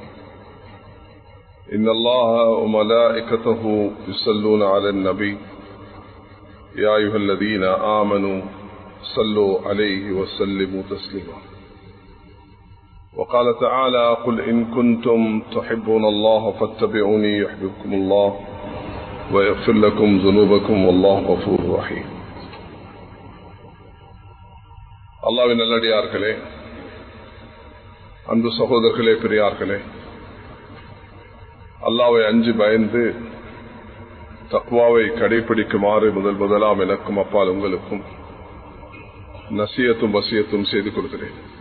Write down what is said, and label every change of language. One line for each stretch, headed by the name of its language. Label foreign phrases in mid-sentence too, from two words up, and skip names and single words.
Arabic: إن الله وملائكته يصلون على النبي يا أيها الذين آمنوا صلوا عليه وسلموا تسليما. وقال تعالى: قل إن كنتم تحبون الله فاتبعوني يحببكم الله ويغفر لكم ذنوبكم والله غفور رحيم.
Tamil: அல்லாஹ்வின் நல்லடியார்களே, அன்பு சகோதரர்களே, பெரியார்களே, அல்லாஹ்வை அஞ்சி பயந்து தக்வாவை கடைபிடிக்குமாறு முதலாம் எனக்கும் அப்பால் உங்களுக்கும் நசியத்தும் வசியத்தும் செய்து கொள்கிறேன்.